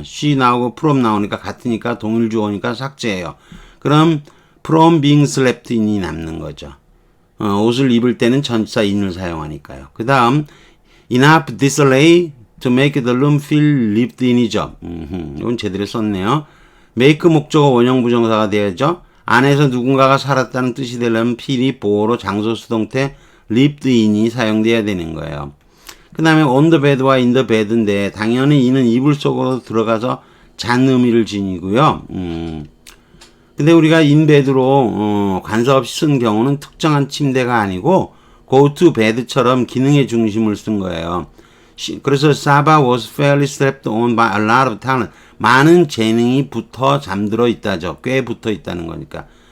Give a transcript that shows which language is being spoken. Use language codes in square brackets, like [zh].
[ko] she 나오고 from 나오니까 같으니까 동일 주어니까 삭제해요. 그럼 [en] from being slept in [ko] 이 남는 거죠. 옷을 입을 때는 전치사 in을 사용하니까요. [en] 그 다음 enough disarray to make the room feel lived in이죠. [ko] 이건 제대로 썼네요. make 목적어 원형 부정사가 돼야죠. 안에서 누군가가 살았다는 뜻이 되려면 feel이 보어로 장소 수동태 lived in이 사용돼야 되는 거예요. 그 다음에 [en] on the bed [ko] 와 [en] in the bed [ko] 인데 당연히 이는 이불 속으로 들어가서 잔 의미를 지니고요. 근데 우리가 인베드로 관사 없이 쓴 경우는 특정한 침대가 아니고 go to bed처럼 기능의 중심을 쓴 거예요. [en] 그래서 Saba was fairly slept on by a lot of talent. [ko] 많은 재능이 붙어 잠들어 있다죠. 꽤 붙어 있다는 거니까.